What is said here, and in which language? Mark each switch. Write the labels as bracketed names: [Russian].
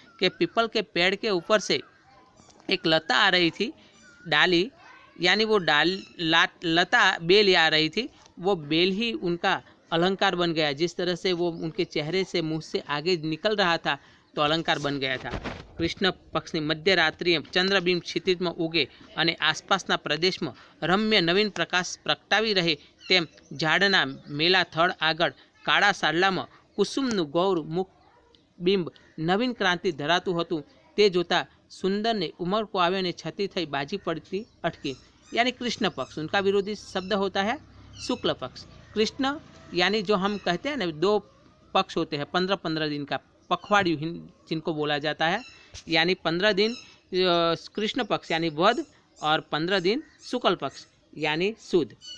[Hindi] कि पीपल के पेड़ के ऊपर से एक लता आ रही थी, डाली यानी वो लता बेल आ रही थी, वो बेल ही उनका अलंकार बन गया। जिस तरह से वो उनके चेहरे से मुंह से आगे निकल रहा था तो अलंकार बन ગયા था। [Gujarati] કૃષ્ણ પક્ષની મધ્યરાત્રિએ ચંદ્રબિંબ ક્ષિતિજમાં ઉગે અને આસપાસના પ્રદેશમાં રમ્ય નવીન પ્રકાશ પ્રગટાવી રહે તેમ ઝાડના મેલા થડ આગળ કાળા સાડલામાં કુસુમનું ગૌર મુખ બિંબ નવીન ક્રાંતિ ધરાતું હતું। તે જોતા સુંદરને ઉમળકો આવ્યો અને છતી થઈ બાજી પડતી અટકી। [Hindi] यानी कृष्ण पक्ष, उनका विरोधी शब्द होता है शुक्ल पक्ष। कृष्ण यानी जो हम कहते हैं ना, 2 पक्ष होते हैं 15-15 दिन का, पखवाड़ी जिनको बोला जाता है। यानी 15 दिन कृष्ण पक्ष यानी वध और 15 दिन शुक्ल पक्ष यानी सुद।